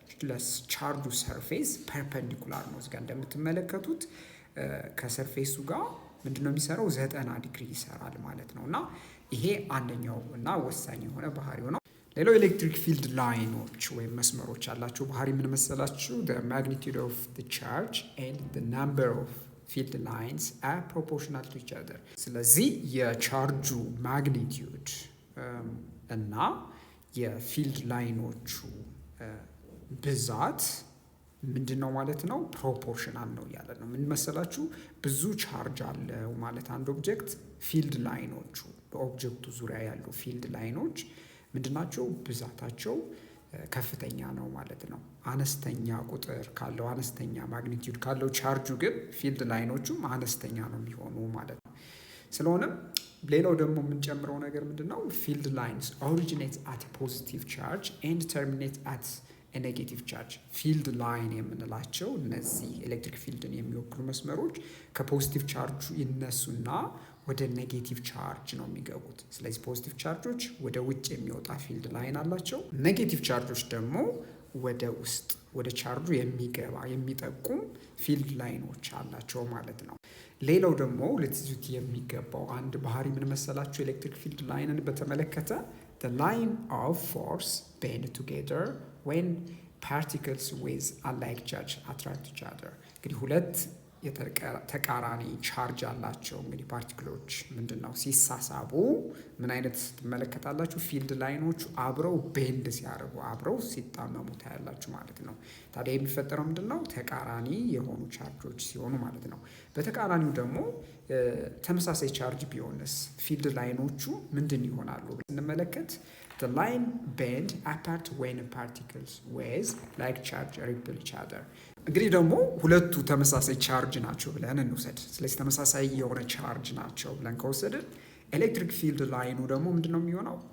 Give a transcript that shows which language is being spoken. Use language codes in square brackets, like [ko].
[am] ለቻርጁ ሰርፌስ ፐርፐንዲኩላር ነው። እዚጋ እንደምትመለከቱት ከሰርፌሱ ጋር ምንድነው የሚሰራው 90 ዲግሪ ይሰራል ማለት ነው እና ይሄ አንደኛው እና ወሳኝ የሆነ ባህሪው ነው። ሌላው ኤሌክትሪክ ፊልድ ላይኖች ወይም መስመሮች ያላቸው ባህሪ ምን መሰላችሁ? [en] the magnitude of the charge and the number of field lines are proportional to each other። [am] ስለዚህ የቻርጁ ማግኒቲዩድ እና የፊልድ ላይኖቹ ብዛት ምንድን ነው ማለት ነው? ፕሮፖርሽናል ነው እያለ ነው። ምን መሰላችሁ? ብዙ ቻርጅ አለው ማለት አንድ ኦብጀክት ፊልድ ላይኖቹ በኦብጀክቱ ዙሪያ ያሉ ፊልድ ላይኖች ምንድናቸው? ብዛታቸው ከፍተኛ ነው ማለት ነው። አነስተኛ ቁጥር ካለው አነስተኛ ማግኒቲዩድ ካለው ቻርጁ ግን ፊልድ ላይኖቹም አነስተኛ ነው የሚሆኑ ማለት ነው። ስለሆነም ሌላው ደግሞ የምንጨምረው ነገር ምንድነው? [en] ፊልድ ላይንስ ኦሪጂኔት አት ፖዚቲቭ ቻርጅ ኤንድ ተርሚኔት አት ኔጌቲቭ ቻርጅ። [am] ፊልድ ላይን የምንላቸው እነዚህ ኤሌክትሪክ ፊልድን የሚወክሉ መስመሮች ከፖዚቲቭ ቻርጁ ይነሱና ወደ ኔጌቲቭ ቻርጅ ነው የሚገቡት። ስለዚህ ፖዚቲቭ ቻርጆች ወደ ውጭ የሚወጣ ፊልድ ላይን አላቸው። ኔጌቲቭ ቻርጆች ደግሞ ወደ ውስጥ ወደ ቻርጁ የሚገባ የሚጠቁም ፊልድ ላይኖች አላቸው ማለት ነው። ሌላው ደግሞ ልትይዙት የሚገባው አንድ ባህሪ ምን መሰላችሁ? ኤሌክትሪክ ፊልድ ላይንን በተመለከተ [en] the line of force band together when particles with unlike charge attract each other። [am] እንግዲህ ሁለት ተቃራኒ ቻርጅ አላቸው። እንግዲህ ፓርቲክሎች ምንድነው ሲሳሳቡ ምን አይነት ትመለከታላችሁ? ፊልድ ላይኖቹ አብረው ቤንድ ሲያደርጉ አብረው ሲጣመሙ ታያላችሁ ማለት ነው። ታዲያ የሚፈጠረው ምንድነው? ተቃራኒ የሆኑ ቻርጆች ሲሆኑ ማለት ነው። በተቃራኒው ደግሞ ተመሳሳይ ቻርጅ ቢሆንስ ፊልድ ላይኖቹ ምንድን ይሆናሉ ስንመለከት [en] the line bend apart when particles with like charge repel each other። [am] እንግዲህ ደግሞ ሁለቱ ተመሳሳይ ቻርጅ ናቸው ብለን እንውሰድ። ስለዚህ ተመሳሳይ የሆነ ቻርጅ ናቸው ብለን ከወሰድን ኤሌክትሪክ ፊልድ ላይኑ ደግሞ ምንድነው የሚሆነው?